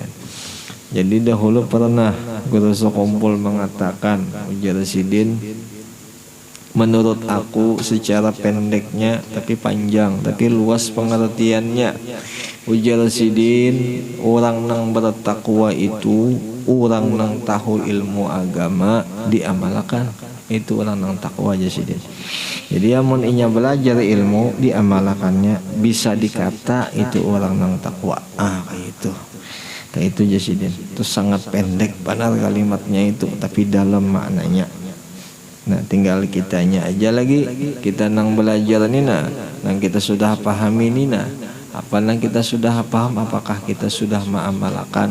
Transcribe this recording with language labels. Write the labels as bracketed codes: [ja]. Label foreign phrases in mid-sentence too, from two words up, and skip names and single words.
[id] Jadi dahulu pernah guru sekumpul mengatakan, [bjn] ujar Sidin, [id] menurut aku secara pendeknya tapi panjang tapi luas pengertiannya, [bjn] ujar Sidin, [id] orang yang bertakwa itu orang yang tahu ilmu agama diamalkan, itu orang yang takwa aja Sidin. [bjn] Jadi amun inya belajar ilmu diamalkannya, bisa dikata itu orang yang takwa. [id] Kayak itu aja Sidin. Itu sangat pendek benar kalimatnya itu, tapi dalam maknanya. [bjn] Nah tinggal kitanya aja lagi, kita nang belajar ini nang kita sudah pahami ini apa nang kita sudah paham, apakah kita sudah mengamalkan.